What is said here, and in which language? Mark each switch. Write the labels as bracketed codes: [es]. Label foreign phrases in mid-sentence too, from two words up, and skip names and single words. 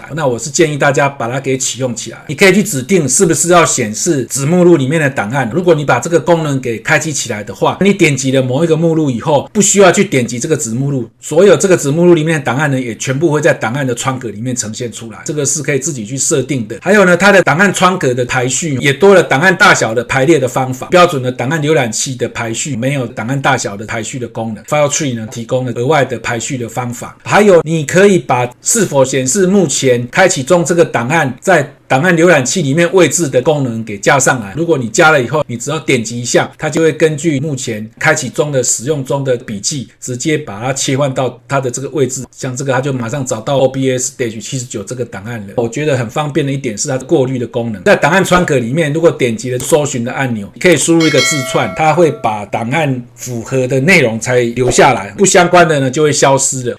[zh] 那我是建議大家把它給啟用起來，你可以去指定是不是要顯示子目錄裡面的檔案。如果你把這個功能給開啟起來的話，你點擊了某一個目錄以後，不需要去點擊這個子目錄，所有這個子目錄裡面的檔案呢也全部會在檔案的窗格裡面呈現出來，這個是可以自己去設定的。還有呢，它的檔案窗格的排序也多了檔案大小的排列的方法，標準的檔案瀏覽器的排序沒有檔案大小的排序的功能， File Tree 呢提供了額外的排序的方法。還有你可以把是否顯示目前開啟中这個檔案在檔案瀏覽器裡面位置的功能給加上來。如果你加了以後，你只要點擊一下，它就會根據目前開啟中的使用中的筆記，直接把它切換到它的這個位置。像這個，它就馬上找到 OBS-79 這個檔案了。我覺得很方便的一點是它過濾的功能。在檔案窗格裡面，如果點擊了搜尋的按鈕，可以輸入一個字串，它會把檔案符合的內容才留下來，不相關的呢就會消失了。